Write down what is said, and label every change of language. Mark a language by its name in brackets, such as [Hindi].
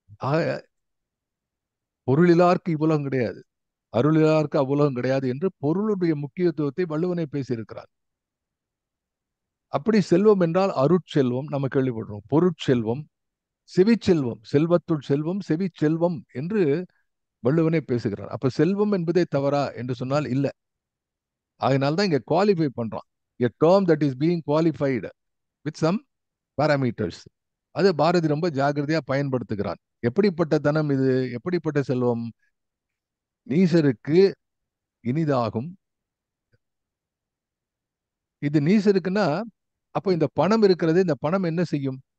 [Tamil] ஆக பொருளிலார்க்கு இவ்வுலகம் கிடையாது, அருளிலார்க்கு அவ்வுலகம் கிடையாது என்று பொருளுடைய முக்கியத்துவத்தை வள்ளுவனை பேசியிருக்கிறார். அப்படி செல்வம் என்றால் அருட்செல்வம் நம்ம கேள்விப்படுறோம், பொருட்செல்வம், செவிச்செல்வம், செல்வத்துள் செல்வம் செவிச்செல்வம் என்று வள்ளுவனே பேசுகிறார். அப்ப செல்வம் என்பதே தவறா என்று சொன்னால் இல்ல. அதனால்தான் இங்க குவாலிஃபை பண்றான். [English] A term that is being qualified with some parameters. [Tamil] அது பாரதி ரொம்ப ஜாகிரதையா பயன்படுத்துகிறான். எப்படிப்பட்ட தனம் இது, எப்படிப்பட்ட செல்வம்? நீசருக்கு இனிதாகும். இது நீசருக்குன்னா, அப்ப இந்த பணம் இருக்கிறது, இந்த பணம் என்ன செய்யும்?